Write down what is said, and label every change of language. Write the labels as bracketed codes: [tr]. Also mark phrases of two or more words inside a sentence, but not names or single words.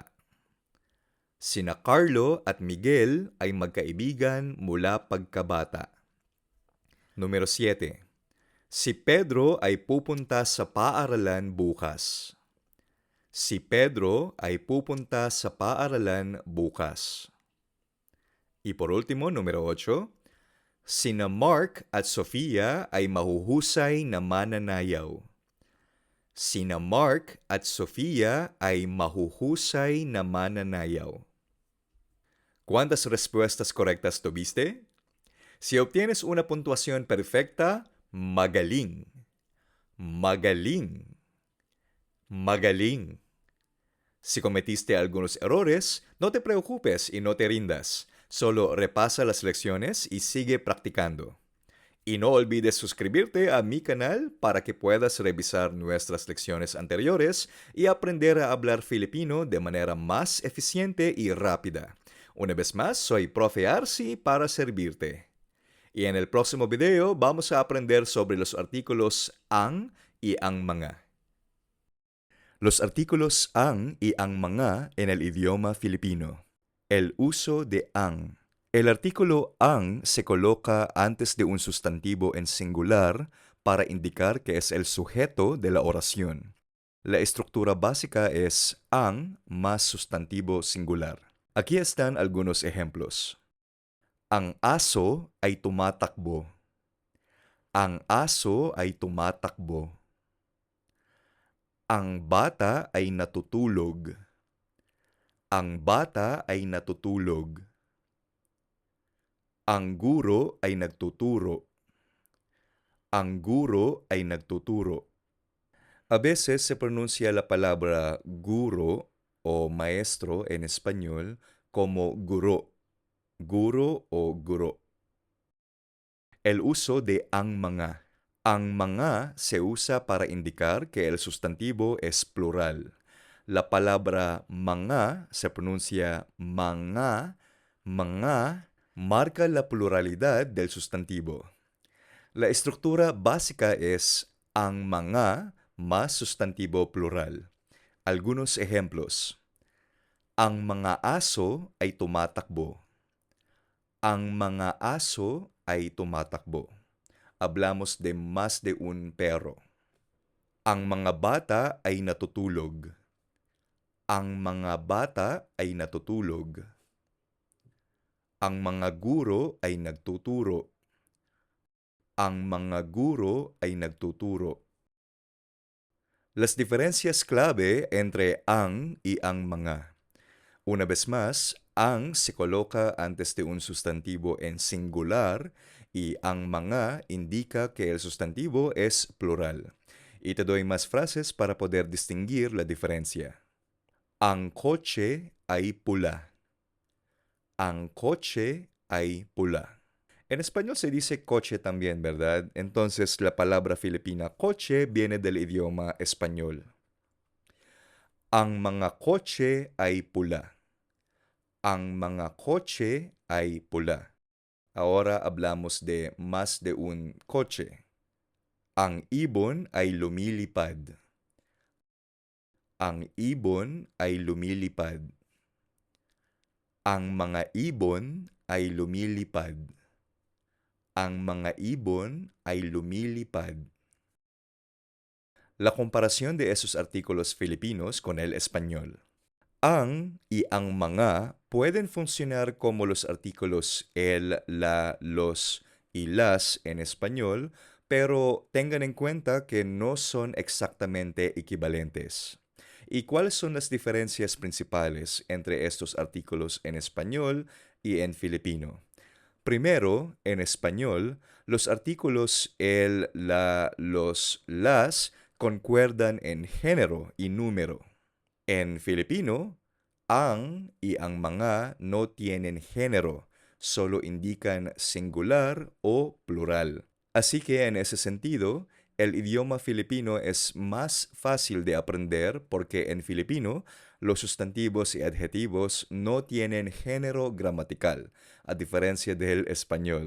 [tl] Sina Carlo at Miguel ay magkaibigan mula pagkabata. [es] Número 7. [tl] Si Pedro ay pupunta sa paaralan bukas. Si Pedro ay pupunta sa paaralan bukas. [es] Y por último, número 8. [tl] Sina Mark at Sofia ay mahuhusay na mananayaw. Sina Mark at Sofia ay mahuhusay na mananayaw. [es] ¿Cuántas respuestas correctas tuviste? Si obtienes una puntuación perfecta, magaling. [tl] Magaling. Magaling. [es] Si cometiste algunos errores, no te preocupes y no te rindas. Solo repasa las lecciones y sigue practicando. Y no olvides suscribirte a mi canal para que puedas revisar nuestras lecciones anteriores y aprender a hablar filipino de manera más eficiente y rápida. Una vez más, soy Profe Arsi para servirte. Y en el próximo video vamos a aprender sobre los artículos ang y [tl] ang mga. [es] Los artículos ang y [tl] ang mga [es] en el idioma filipino. El uso de ang. El artículo ang se coloca antes de un sustantivo en singular para indicar que es el sujeto de la oración. La estructura básica es ang más sustantivo singular. Aquí están algunos ejemplos. [tl] Ang aso ay tumatakbo. Ang aso ay tumatakbo. Ang bata ay natutulog. Ang bata ay natutulog. Ang guro ay nagtuturo. Ang guro ay nagtuturo. [es] A veces se pronuncia la palabra guro o maestro en español como guro, guro o guro. El uso de [tl] ang mga. Ang mga [es] se usa para indicar que el sustantivo es plural. La palabra mga se pronuncia [tl] mga, mga, [es] marca la pluralidad del sustantivo. La estructura básica es [tl] ang mga [es] más sustantivo plural. Algunos ejemplos. [tl] Ang mga aso ay tumatakbo. Ang mga aso ay tumatakbo. [es] Hablamos de más de un perro. [tl] Ang mga bata ay natutulog. Ang mga bata ay natutulog. Ang mga guro ay nagtuturo. Ang mga guro ay nagtuturo. [es] Las diferencias clave entre ang y [tl] ang mga. [es] Una vez más, ang se coloca antes de un sustantivo en singular y [tl] ang mga [es] indica que el sustantivo es plural. Y te doy más frases para poder distinguir la diferencia. [tl] Ang kotse ay pula. Ang kotse ay pula. [es] En español se dice coche también, ¿verdad? Entonces la palabra filipina coche viene del idioma español. [tl] Ang mga kotse ay pula. Ang mga kotse ay pula. [es] Ahora hablamos de más de un coche. [tl] Ang ibon ay lumilipad. Ang ibon ay lumilipad. Ang mga ibon ay lumilipad. Ang mga ibon ay lumilipad. [es] La comparación de esos artículos filipinos con el español. Ang y [tl] ang mga [es] pueden funcionar como los artículos el, la, los y las en español, pero tengan en cuenta que no son exactamente equivalentes. ¿Y cuáles son las diferencias principales entre estos artículos en español y en filipino? Primero, en español, los artículos el, la, los, las concuerdan en género y número. En filipino, ang y [tl] ang mga [es] no tienen género, solo indican singular o plural. Así que en ese sentido, el idioma filipino es más fácil de aprender porque en filipino los sustantivos y adjetivos no tienen género gramatical, a diferencia del español.